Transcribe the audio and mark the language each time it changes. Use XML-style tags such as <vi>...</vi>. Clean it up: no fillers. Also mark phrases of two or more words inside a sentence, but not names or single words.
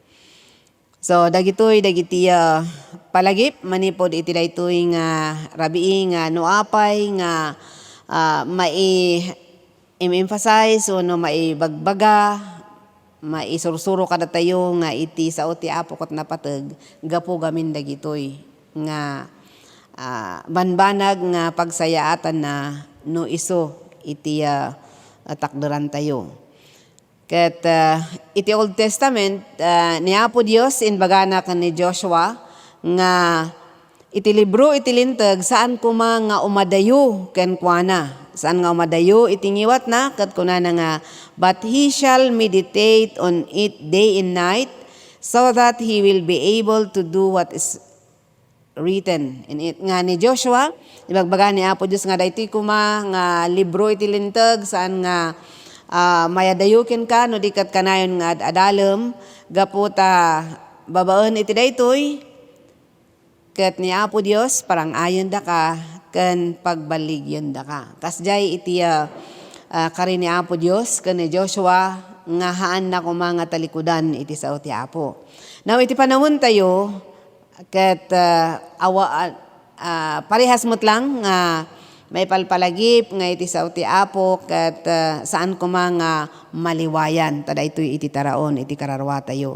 <ilo>So dagitoy dagiti palagip manipod iti daytoy nga rabii nga noapay nga mai-emphasize o no maibagbaga maisursuro kada tayo nga iti sao ti Apo ket napateg gapo gamin dagitoy nga banbanag nga pagsayaatan na no iso iti takderan tayo. Ket iti</ilo> <en>Old Testament</en> <ilo>ni Apo Dios inbagana ken ni Joshua nga iti libro iti linteg saan kuma nga umadayo ken kuana. Saan nga umadayo iti ngiwat na ket kunana nga</ilo> <en>but he shall meditate on it day and night so that he will be able to do what is written in it.</en> <ilo>Nga ni Joshua ibagbaga ni Apo Dios nga daytoy kuma nga libro iti linteg saan nga mayadayukin ka no dikat kanayon nga adalem gaputa babaen iti daytoy ket ni Apo Dios parang ayon da ka ken pagbaligyon da ka. Kasjay iti kari ni Apo Dios ken ni Joshua nga haan na kuma nga talikudan iti sao ti Apo. Now iti panahon tayo ket parehas mo't lang nga may palpalagip nga iti sao ti Apo ket saan kuma nga maliwayan tada ito'y iti taraon iti kararwa tayo.</ilo>